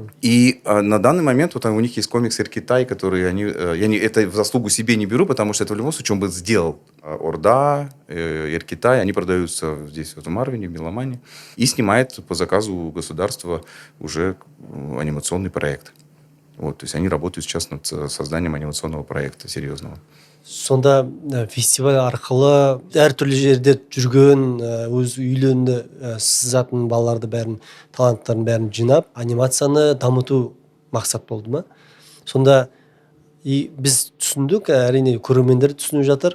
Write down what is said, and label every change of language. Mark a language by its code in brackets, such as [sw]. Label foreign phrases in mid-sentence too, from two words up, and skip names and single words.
[ru] И на данный момент вот у них есть комикс «Иркитай», который это в заслугу себе не беру, потому что это в любом случае он бы сделал. Орда, Иркитай, они продаются здесь вот в Марвине, в Меломане. И снимает по заказу государства уже анимационный проект. Вот, то есть они работают сейчас над созданием анимационного проекта серьезного. [kk] Сонда фестиваль арқылы әртүрлі жерде жүрген, өз үйлерінде сызатын балаларды бәрін, таланттарын бәрін жинап, анимацияны дамыту мақсат болды ма? Сонда біз түсіндік, әрине көрермендер түсініп жатыр.